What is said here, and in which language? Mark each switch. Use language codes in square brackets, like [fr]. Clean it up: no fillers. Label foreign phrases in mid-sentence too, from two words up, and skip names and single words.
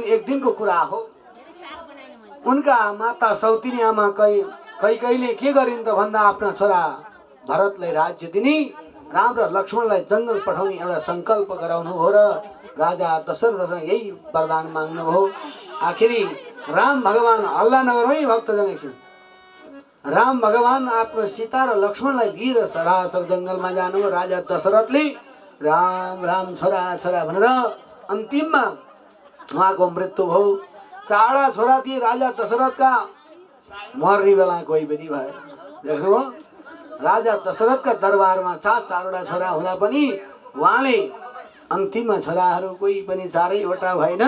[ne] एक दिनको कुरा हो, उनका माता सौतिनी आमा कैकैले के गरिन् त भन्दा आफ्ना छोरा भरतलाई राज्य दिने, राम र लक्ष्मणलाई जङ्गल पठाउने एउटा सङ्कल्प गराउनु हो र राजा दशरथसँग यही वरदान माग्नु हो। आखिरी राम भगवान हल्ला नगरौँ भक्तजन, एकछिन राम भगवान आफ्नो सीता र लक्ष्मणलाई लिएर सरासर जङ्गलमा जानुभयो। राजा दशरथले राम राम छोरा छोरा भनेर अन्तिममा उहाँको मृत्यु भयो। चारवटा छोरा थिए राजा दशरथका, मर्ने बेला कोही पनि भएन। देख्नुभयो, राजा दशरथका दरबारमा चारवटा छोरा हुँदा पनि उहाँले अन्तिममा छोराहरू कोही पनि चारैवटा भएनन्।